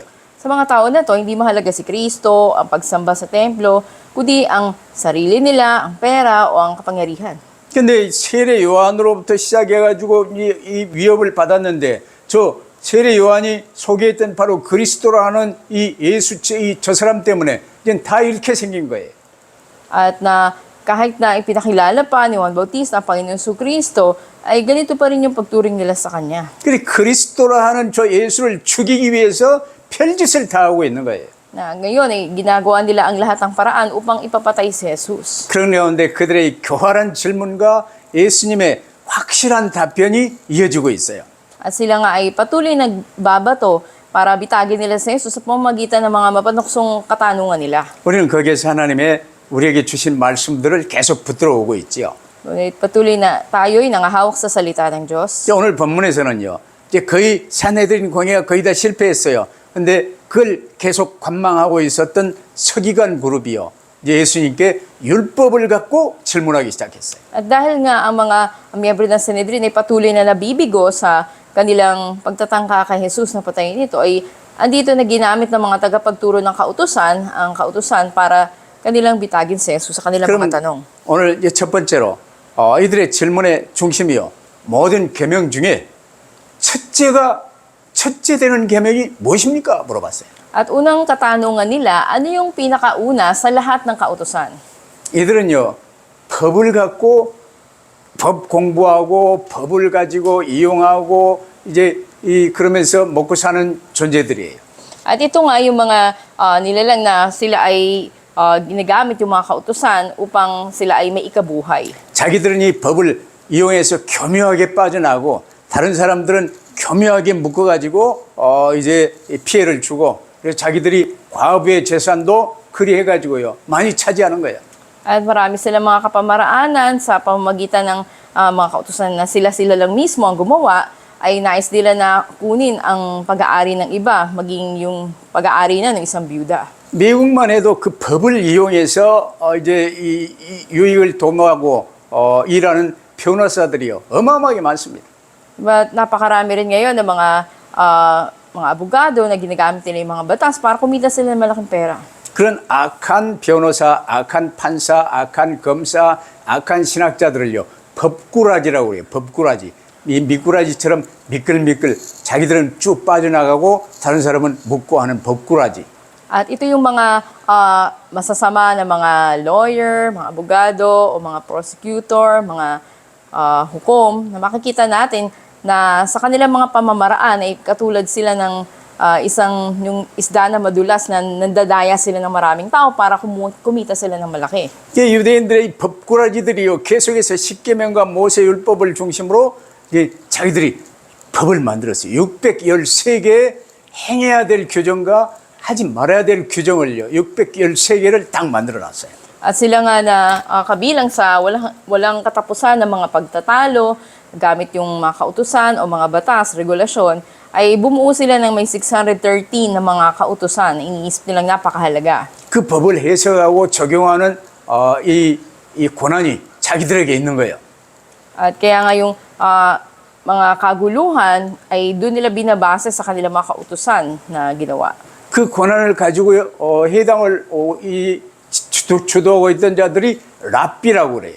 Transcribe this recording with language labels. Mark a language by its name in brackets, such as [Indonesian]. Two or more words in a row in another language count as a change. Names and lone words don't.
[Filipino] Sa mga tao na to, hindi mahalaga si Kristo, ang pagsamba sa templo, kundi ang sarili nila, ang pera o ang kapangyarihan. [Korean] 근데 세례 요한으로부터 시작해가지고 이 위협을 받았는데 저 세례 요한이 소개했던 바로 그리스도라는 이 예수 저 사람 때문에 이제 다 이렇게 생긴 거예요. [Filipino] At na kahit na ipinakilala pa ni Juan Bautista ang Panginoon Kristo, ay ganito pa rin yung pagturing nila sa Kanya. [Korean] 그래 그리스도라 하는 저 예수를 죽이기 위해서 별짓을 다 하고 있는 거예요. [Filipino] Na ngayon ay ginagawa nila ang lahat ng paraan upang ipapatay si Jesus. [Korean] 그런 가운데 그들의 교활한 질문과 예수님의 확실한 답변이 이어지고 있어요. [Filipino] At sila nga ay patuloy nagbabato para bitagin nila si Jesus sa pamamagitan ng mga mapanuksong katanungan nila. [Korean] 우리는 거기에서 하나님의 우리에게 주신 말씀들을 계속 붙들어 오고 있지요. [Filipino] Ngunit patuloy na tayo'y nangahawak sa salita ng Diyos. [Korean] 오늘 본문에서는요. 이제 거의 산헤드린 공회가 거의 다 실패했어요. 근데 그걸 계속 관망하고 있었던 서기관 그룹이요. 예수님께 율법을 갖고 질문하기 시작했어요. [Filipino] At dahil nga ang mga miyembro ng Sanhedrin ay patuloy na nabibigo sa kanilang pagtatangka kay Jesus na patayin ito, ay andito na ginamit ng mga tagapagturo ng kautusan, ang kautusan para kanilang bitagin si Jesus sa kanilang [Korean] 그럼 [Filipino] mga tanong. [Korean] 오늘 이제 첫 번째로 이들의 질문의 중심이요. 모든 계명 중에 첫째 되는 계명이 무엇입니까? 물어봤어요. [Filipino] At unang katanungan nila, ano yung pinakauna sa lahat ng kautusan? [Korean] 이들은요, 법을 갖고 법 공부하고 법을 가지고 이용하고 이제 그러면서 먹고 사는 존재들이에요. [Filipino] At ito nga yung mga nilalang na sila ay ginagamit yung mga kautusan upang sila ay may ikabuhay. [Korean] 자기들은 이 법을 이용해서 교묘하게 빠져나가고 다른 사람들은 교묘하게 묶어가지고 이제 피해를 주고 그래서 자기들이 과부의 재산도 그리 해가지고요 많이 차지하는 거예요. [Filipino] At marami silang mga kapamaraanan sa pamamagitan ng mga kautusan na sila-sila lang mismo ang gumawa, ay nais nila na kunin ang pag-aari ng iba, maging yung pag-aari na ng isang byuda. [Korean] 미국만 해도 그 법을 이용해서 이제 이 유익을 도모하고 일하는 변호사들이요 어마어마하게 많습니다. [Filipino] But napakarami rin ngayon ng mga abogado na ginagamit nila yung mga batas para kumita sila ng malaking pera. [Korean] 그런 악한 변호사, 악한 판사, 악한 검사, 악한 신학자들을요 법꾸라지라고 그래요. 법꾸라지. 이 미꾸라지처럼 미끌미끌 자기들은 쭉 빠져나가고 다른 사람은 묶고 하는 법꾸라지. [Filipino] At ito yung mga masasama na mga lawyer, mga abogado, o mga prosecutor, mga hukom, na makikita natin na sa kanilang mga pamamaraan ay katulad sila ng yung isda na madulas na nandadaya sila ng maraming tao para kumita sila ng malaki. [Korean] 유대인들의 법꾸라지들이요 계속해서 십계명과 모세율법을 중심으로 자기들이 법을 만들었어요. 613개의 행해야 될 규정과 하지 말아야 될 규정을요 613개를 딱 만들어놨어요. [Filipino] At sila nga na kabilang sa walang katapusan ng mga pagtatalo, gamit yung mga kautusan o mga batas, regulasyon, ay bumuo sila ng may 613 na mga kautusan na iniisip nilang napakahalaga. [Korean] 그 법을 해석하고 적용하는 이 권한이 자기들에게 있는 거예요. [Filipino] At kaya nga yung mga kaguluhan ay doon nila binabase sa kanilang mga kautusan na ginawa. [Korean] 그 권한을 가지고 해당을 주도하고 있던 자들이 랍비라고 그래요.